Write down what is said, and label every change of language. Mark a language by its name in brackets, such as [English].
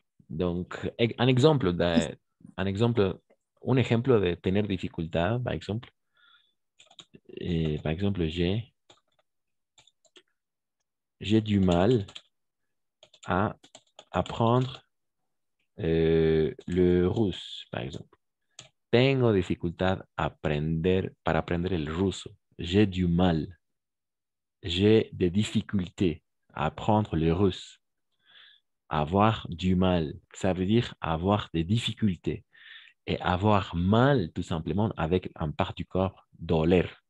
[French] Donc, un exemple, [Spanish] un ejemplo de tener dificultad, [French] par exemple. Par exemple, j'ai du mal à apprendre le russe, par exemple. [Spanish] Tengo dificultad para aprender el ruso. [French] J'ai du mal. J'ai des difficultés à apprendre le russe. Avoir du mal, ça veut dire avoir des difficultés. Et avoir mal, tout simplement, avec un part du corps, [Spanish] doler.